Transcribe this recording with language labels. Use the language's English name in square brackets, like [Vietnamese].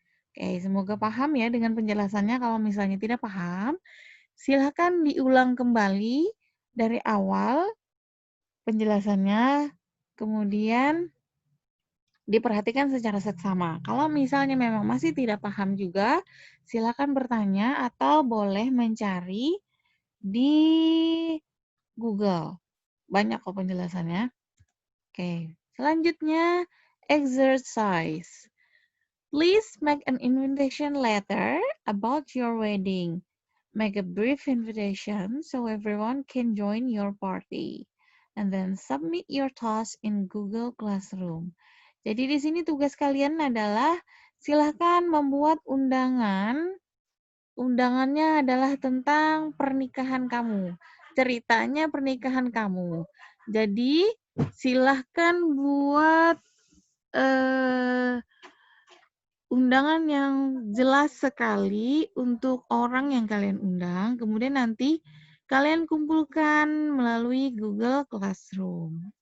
[Indonesian] Oke, semoga paham ya dengan penjelasannya. Kalau misalnya tidak paham, silakan diulang kembali dari awal penjelasannya, kemudian diperhatikan secara seksama. Kalau misalnya memang masih tidak paham juga, silakan bertanya atau boleh mencari di Google. Banyak kok penjelasannya. Oke, selanjutnya exercise. [English] Please make an invitation letter about your wedding. Make a brief invitation so everyone can join your party. And then submit your task in Google Classroom. [Indonesian] Jadi di sini tugas kalian adalah silahkan membuat undangan. Undangannya adalah tentang pernikahan kamu. Ceritanya pernikahan kamu. Jadi silahkan buat eh, undangan yang jelas sekali untuk orang yang kalian undang, kemudian nanti kalian kumpulkan melalui Google Classroom.